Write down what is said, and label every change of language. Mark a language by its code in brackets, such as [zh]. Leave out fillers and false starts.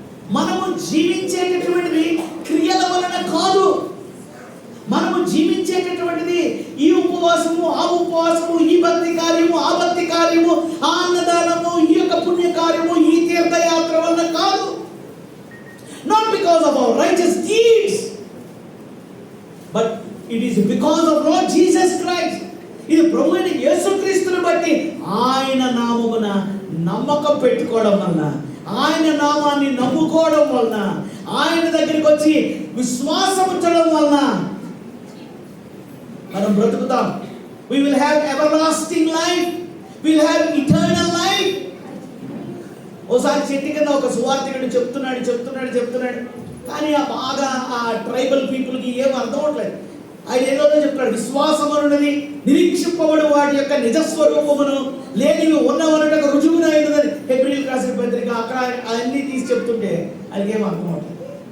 [te] మనము జీవించేటటువంటిది క్రియల వలన కాదు. మనము జీవించేటటువంటిది ఈ ఉపవాసము, ఆ ఉపవాసము, ఈ భక్తి కార్యము, ఆ భక్తి కార్యము, ఆ అన్నదానము, ఈ యొక్క పుణ్య కార్యము, ఈ తీర్థయాత్ర వలన కాదు. [en] Not because of our righteous deeds, but it is because of Lord Jesus Christ. [te] ఇది ప్రభువైన యేసుక్రీస్తుని బట్టి ఆయన నామమున నమ్మకం పెట్టుకోవడం వలన, ఆయన నామాన్ని నమ్ముకోవడం వలన, ఆయన దగ్గరికి వచ్చి విశ్వాసం ఉంచడం వలన మనం బ్రతుకుతాం. [en] We will have everlasting life. We will have eternal life. [te] ఓసారి చెట్టు కింద ఒక సువార్తికుడు చెప్తున్నాడు కానీ బాగా ఆ ట్రైబల్ పీపుల్కి ఏం అర్థం అవట్లేదు. ఆయన ఏదో చెప్తాడు, విశ్వాసం అనున్నది నిరీక్షింపబడు వాటి యొక్క నిజస్వరూపమును లేనివి ఉన్నవన్నట్టు రుజువునైనదని హెబ్రీయులకు రాసిన పత్రిక అక్కడ అన్నీ తీసి చెప్తుంటే ఆయనకి ఏం అర్థం అవట్లేదు.